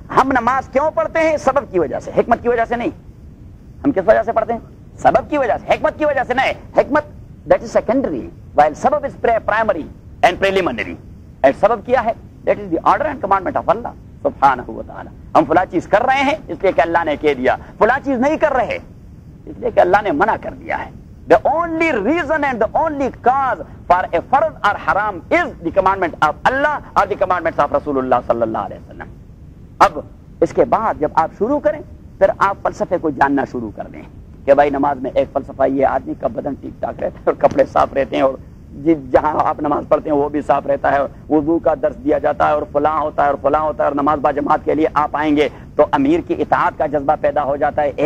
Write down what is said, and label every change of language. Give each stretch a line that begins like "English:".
Urdu: ہم نماز کیوں پڑھتے ہیں؟ سبب کی وجہ سے، حکمت کی وجہ سے نہیں. ہم کس وجہ سے پڑھتے ہیں؟ سبب کی وجہ سے، حکمت کی وجہ سے نہیں.
English: حکمت that is secondary while سبب is primary and preliminary.
Urdu: سبب کیا ہے؟
English: That is the order and commandment of اللہ سبحانہ و تعالی.
Urdu: ہم فلاں چیز کر رہے ہیں اس لیے کہ اللہ نے کہہ دیا، فلاں چیز نہیں کر رہے اس لیے کہ اللہ نے منع کر دیا ہے.
English: The only reason and the only cause for a farz or haram is the commandment of Allah or the commandments of رسول اللہ صلی اللہ علیہ وسلم.
Urdu: اب اس کے بعد جب آپ شروع کریں پھر آپ فلسفے کو جاننا شروع کر دیں کہ بھائی نماز میں ایک فلسفہ یہ آدمی کا بدن ٹھیک ٹھاک رہتا ہے اور کپڑے صاف رہتے ہیں، اور جہاں آپ نماز پڑھتے ہیں وہ بھی صاف رہتا ہے، اور وضو کا درس دیا جاتا ہے، اور فلاں ہوتا ہے اور فلاں ہوتا ہے، اور نماز با جماعت کے لیے آپ آئیں گے تو امیر کی اطاعت کا جذبہ پیدا ہو جاتا ہے.